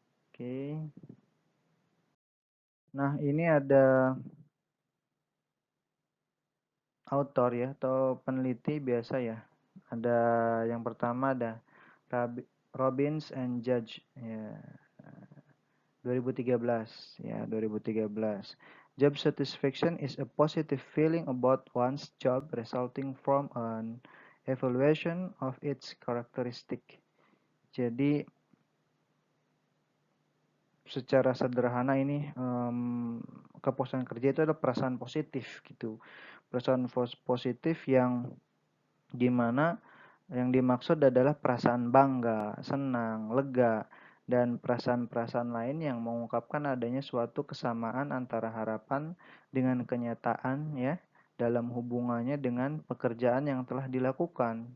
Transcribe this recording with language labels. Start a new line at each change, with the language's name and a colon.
Indonesian: Oke, nah ini ada autor ya atau peneliti biasa ya, ada yang pertama ada Robbins and Judge ya, 2013 ya, 2013.
English: Job satisfaction is a positive feeling about one's job resulting from an evaluation of its characteristic.
Indonesian: Jadi secara sederhana ini kepuasan kerja itu adalah perasaan positif gitu. Perasaan positif yang gimana yang dimaksud adalah perasaan bangga, senang, lega, dan perasaan-perasaan lain yang mengungkapkan adanya suatu kesamaan antara harapan dengan kenyataan ya dalam hubungannya dengan pekerjaan yang telah dilakukan.